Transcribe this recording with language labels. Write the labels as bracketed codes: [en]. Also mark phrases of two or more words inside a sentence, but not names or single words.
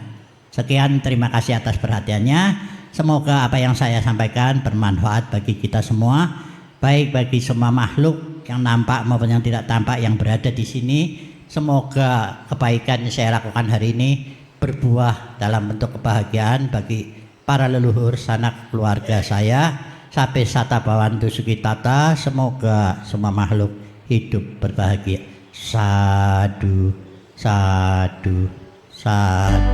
[id] Sekian, terima kasih atas perhatiannya. Semoga apa yang saya sampaikan bermanfaat bagi kita semua, baik bagi semua makhluk yang nampak maupun yang tidak tampak yang berada di sini. Semoga kebaikan yang saya lakukan hari ini berbuah dalam bentuk kebahagiaan bagi para leluhur sanak keluarga saya. [pi] Sampai sata bawantu sukitata. [id] Semoga semua makhluk hidup berbahagia. [pi] Sadu, sadu, sadu.